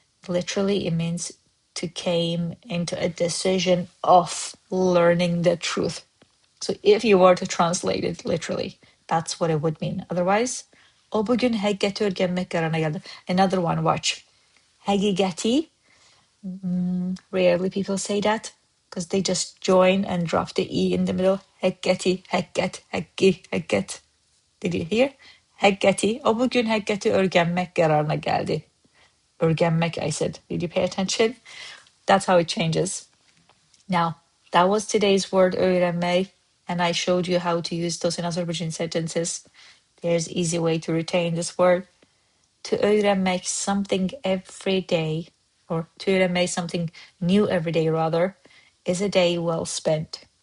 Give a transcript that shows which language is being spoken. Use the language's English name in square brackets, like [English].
[English] Literally, it means to came into a decision of learning the truth. So if you were to translate it literally, that's what it would mean. Otherwise, [Azerbaijani] o bugün həqiqəti öyrənmək qərarına gəldi. [English] Another one, watch. Həqiqəti, rarely people say that because they just join and drop the E in the middle. [Azerbaijani] Həqiqəti, həqiqət, həqqi, həqiqət. [English] Did you hear? [Azerbaijani] Həqiqəti, o bugün həqiqəti öyrənmək qərarına gəldi. [English] Öyrənmək, I said. Did you pay attention? That's how it changes. Now, that was today's word öğrenmek, and I showed you how to use those in Azerbaijani sentences. There's an easy way to retain this word. To öğrenmek something every day, or to öğrenmek something new every day rather, is a day well spent.